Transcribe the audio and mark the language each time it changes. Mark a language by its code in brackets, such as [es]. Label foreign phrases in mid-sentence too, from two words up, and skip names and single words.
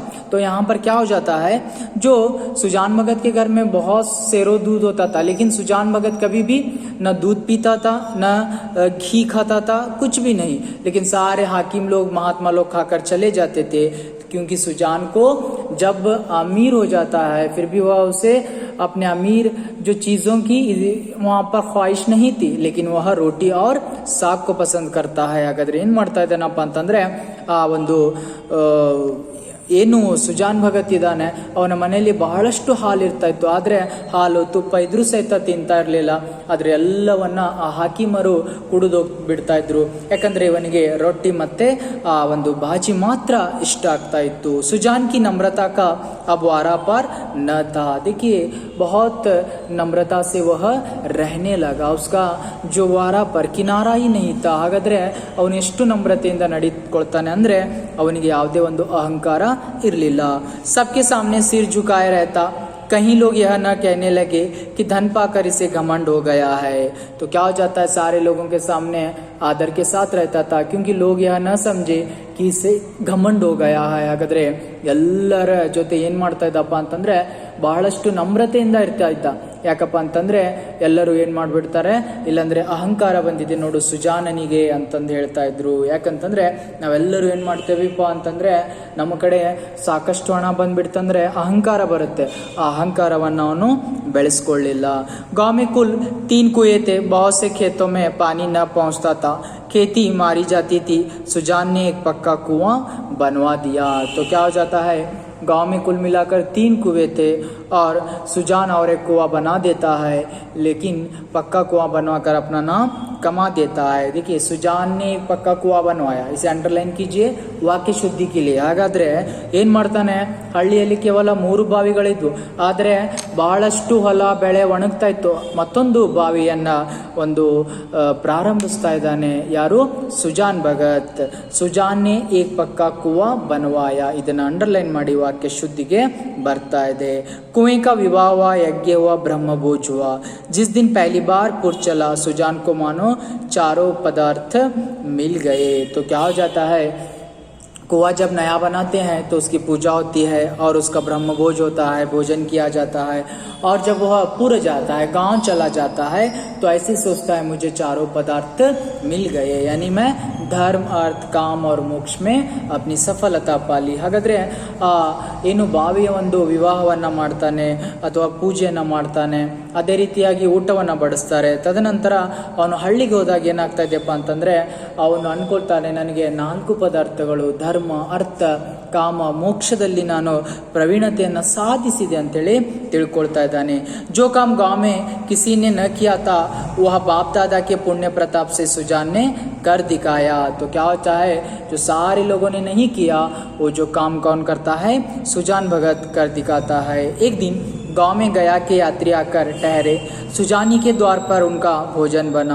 [hi] तो यहाँ पर क्या हो जाता है, जो सुजान भगत के घर में बहुत सेरो दूध होता था, लेकिन सुजान भगत कभी भी न दूध पीता था, न घी खाता था, कुछ भी नहीं. लेकिन सारे हाकिम लोग महात्मा लोग खाकर चले जाते थे, क्योंकि सुजान को जब अमीर हो जाता है फिर भी वह उसे अपने अमीर जो चीज़ों की वहाँ पर ख्वाहिश नहीं थी, लेकिन वह रोटी और साग को पसंद करता है. [kn] ಹಾಗಾದರೆ ಏನು ಮಾಡ್ತಾ ಇದ್ದಾನಪ್ಪ ಅಂತಂದರೆ, ಆ ಒಂದು ಏನು ಸುಜಾನ್ ಭಗತ್ ಇದ್ದಾನೆ ಅವನ ಮನೆಯಲ್ಲಿ ಬಹಳಷ್ಟು ಹಾಲು ಇರ್ತಾ ಇತ್ತು, ಆದರೆ ಹಾಲು ತುಪ್ಪ ಇದ್ರೂ ಸಹಿತ ತಿಂತಾ ಇರಲಿಲ್ಲ. ಆದರೆ ಎಲ್ಲವನ್ನ ಆ ಹಾಕಿಮರು ಕುಡಿದು ಬಿಡ್ತಾ ಇದ್ರು, ಯಾಕಂದ್ರೆ ಇವನಿಗೆ ರೊಟ್ಟಿ ಮತ್ತೆ ಆ ಒಂದು ಬಾಜಿ ಮಾತ್ರ ಇಷ್ಟ ಆಗ್ತಾ ಇತ್ತು. [hi] सुजान की नम्रता का अब वारा पार न था. देखिए बहुत नम्रता से वह रहने लगा, उसका जो वारा पर किनारा ही नहीं था. [kn] ಹಾಗಾದ್ರೆ ಅವನು ಎಷ್ಟು ನಮ್ರತೆಯಿಂದ ನಡೀಕೊಳ್ತಾನೆ ಅಂದ್ರೆ ಅವನಿಗೆ ಯಾವುದೇ ಒಂದು ಅಹಂಕಾರ ಇರಲಿಲ್ಲ. [hi] सबके सामने सिर झुकाए रहता. कहीं लोग यह न कहने लगे कि धन पाकर इसे घमंड हो गया है. तो क्या हो जाता है, सारे लोगों के सामने आदर के साथ रहता था, क्योंकि लोग यह न समझे कि इसे घमंड हो गया है. [kn] ಹಾಗಾದ್ರೆ ಎಲ್ಲರ ಜೊತೆ ಏನು ಮಾಡ್ತಾ ಇದ್ದಪ್ಪ ಅಂತಂದ್ರೆ ಬಹಳಷ್ಟು ನಮ್ರತೆಯಿಂದ ಇರ್ತಾ ಇದ್ದ. ಯಾಕಪ್ಪ ಅಂತಂದ್ರೆ ಎಲ್ಲರೂ ಏನು ಮಾಡಿಬಿಡ್ತಾರೆ, ಇಲ್ಲಾಂದ್ರೆ ಅಹಂಕಾರ ಬಂದಿದೆ ನೋಡು ಸುಜಾನನಿಗೆ ಅಂತಂದು ಹೇಳ್ತಾ ಇದ್ರು. ಯಾಕಂತಂದ್ರೆ ನಾವೆಲ್ಲರೂ ಏನು ಮಾಡ್ತೇವಿಪ್ಪ ಅಂತಂದ್ರೆ ನಮ್ಮ ಕಡೆ ಸಾಕಷ್ಟು ಹಣ ಬಂದ್ಬಿಡ್ತಂದ್ರೆ ಅಹಂಕಾರ ಬರುತ್ತೆ, ಆ ಅಹಂಕಾರವನ್ನು ಅವನು ಬೆಳೆಸ್ಕೊಳ್ಳಿಲ್ಲ. [hi] गांव में कुल 3 कुएं थे, बहुत से खेतों में पानी न पहुंचता था, खेती मारी जाती थी. सुजान ने एक पक्का कुआं बनवा दिया. तो क्या हो जाता है, गांव में कुल मिलाकर 3 कुएं थे और सुजान और एक कुआं बना देता है, लेकिन पक्का कुआं बनवाकर अपना नाम कमा देता है. देखिए सुजान ने एक पक्का कुआं बनवाया, इसे अंडरलाइन कीजिए वाक्य शुद्धि के लिए. [kn] ಹಾಗಾದ್ರೆ ಏನು ಮಾಡ್ತಾನೆ, ಹಳ್ಳಿಯಲ್ಲಿ ಕೇವಲ 3 ಬಾವಿಗಳಿದ್ವು, ಆದರೆ ಬಹಳಷ್ಟು ಹೊಲ ಬೆಳೆ ಒಣಗ್ತಾ ಇತ್ತು. ಮತ್ತೊಂದು ಬಾವಿಯನ್ನ ಒಂದು ಪ್ರಾರಂಭಿಸ್ತಾ ಇದ್ದಾನೆ. [hi] ಯಾರು, ಸುಜಾನ್ ಭಗತ್. सुजान ने एक पक्का कुआँ बनवाया. [kn] ಇದನ್ನ ಅಂಡರ್ಲೈನ್ ಮಾಡಿ ವಾಕ್ಯ ಶುದ್ಧಿಗೆ ಬರ್ತಾ ಇದೆ. [hi] कुएं का विवाह हुआ, यज्ञ हुआ, ब्रह्म भोज हुआ. जिस दिन पहली बार पुर चला, सुजान को मानो चारों पदार्थ मिल गए. तो क्या हो जाता है, कुआं जब नया बनाते हैं तो उसकी पूजा होती है और उसका ब्रह्म भोज होता है, भोजन किया जाता है। और जब वह पूरा जाता है, गांव चला जाता है, तो ऐसे सोचता है मुझे चारों पदार्थ मिल गए, यानी मैं धर्म, अर्थ, काम और मोक्ष में अपनी सफलता पाली। [kn] ಹಾಗಾದ್ರೆ ಏನು ಬಾವಿಯ ಒಂದು ವಿವಾಹವನ್ನ ಮಾಡ್ತಾನೆ ಅಥವಾ ಪೂಜೆಯನ್ನ ಮಾಡ್ತಾನೆ, ಅದೇ ರೀತಿಯಾಗಿ ಊಟವನ್ನ ಬಡಿಸ್ತಾರೆ. ತದನಂತರ ಅವನು ಹಳ್ಳಿಗೆ ಹೋದಾಗ ಏನಾಗ್ತಾ ಇದೆಯಪ್ಪ ಅಂತಂದ್ರೆ ಅವನು ಅನ್ಕೊಳ್ತಾನೆ ನನಗೆ 4 ಪದಾರ್ಥಗಳು ಧರ್ಮ, ಅರ್ಥ, ಕಾಮ, ಮೋಕ್ಷದಲ್ಲಿ ನಾನು ಪ್ರವೀಣತೆಯನ್ನು ಸಾಧಿಸಿದೆ ಅಂತೇಳಿ ತಿಳ್ಕೊಳ್ತಾ ಇದ್ದಾನೆ. [hi] जो काम गांव में किसी ने न किया था वह बाप दादा के पुण्य प्रताप से सुजान ने कर दिखाया. तो क्या होता है, जो सारे लोगों ने नहीं किया वो जो काम कौन करता है, सुजान भगत कर दिखाता है. एक दिन गांव में गया के यात्री आकर ठहरे. सुजानी के द्वार पर उनका भोजन बना.